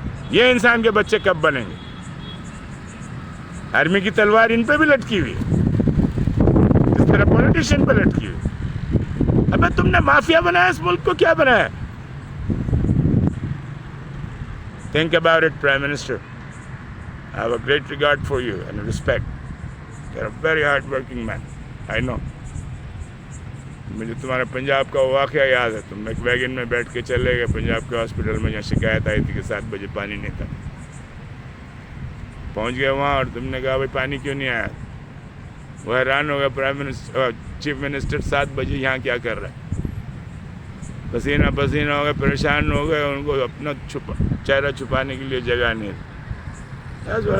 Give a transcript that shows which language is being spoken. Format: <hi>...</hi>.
<ur>یہ انسان کے بچے کب بنیں گے؟ آرمی کی تلوار ان پہ بھی لٹکی ہوئی ہے، اس طرح پولیٹیشین پہ لٹکی ہوئی. ابے تم نے مافیا بنایا اس ملک کو، کیا بنایا؟</ur> <en>Think about it, Prime Minister. I have a great regard for you and respect. You're a very hard-working man. I know.</en> <ur>مجھے تمہارا پنجاب کا واقعہ یاد ہے. تم ایک ویگن میں بیٹھ کے چلے گئے پنجاب کے ہاسپٹل میں، جہاں شکایت آئی تھی کہ 7 بجے پانی نہیں تھا. پہنچ گئے وہاں اور تم نے کہا بھائی پانی کیوں نہیں آیا؟ وہ حیران ہو گیا، پرائم منسٹر، چیف منسٹر 7 بجے یہاں کیا کر رہا ہے؟ پسینہ پسینہ ہو گئے، پریشان ہو گئے، ان کو اپنا چہرہ چھپانے کے لیے جگہ نہیں تھی.</ur>